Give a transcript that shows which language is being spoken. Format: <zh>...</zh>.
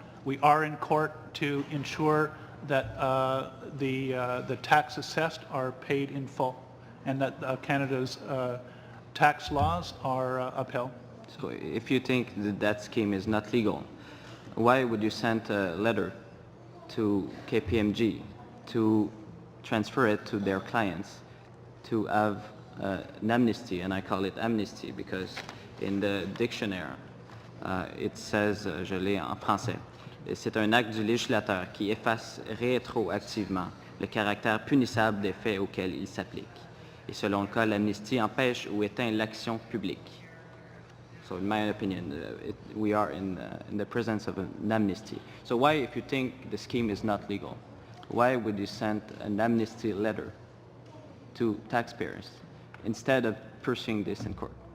<en>We are in court to ensure that the tax assessed are paid in full, and that Canada's tax laws are upheld. So if you think that scheme is not legal, why would you send a letter to KPMG to transfer it to their clients to have an amnesty? And I call it amnesty because in the dictionary it says,</en> <fr>je l'ai en français, c'est un acte du législateur qui efface rétroactivement le caractère punissable des faits auxquels il s'applique. Et selon le cas, l'amnistie empêche ou éteint l'action publique.</fr> <en>So in my opinion, we are in the presence of an amnesty. So why, if you think the scheme is not legal, why would you send an amnesty letter to taxpayers instead of pursuing this in court?</en>